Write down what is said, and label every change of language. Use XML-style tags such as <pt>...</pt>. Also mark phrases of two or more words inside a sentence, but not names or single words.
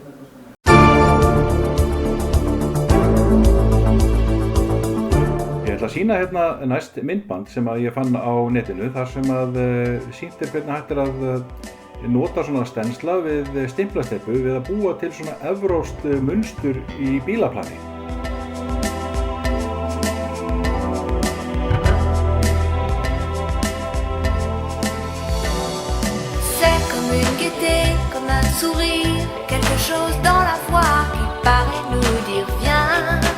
<is>Ég ætla að sýna næst myndband sem að ég fann á netinu þar sem að sýnt hvernig hægt að nota svona stensla við stimplasteppu við að búa til svona evrópskt munstur í bílaplani.</is> <fr>C'est comme une gaieté, comme un sourire, quelque chose dans la voix qui paraît nous dire viens.</fr>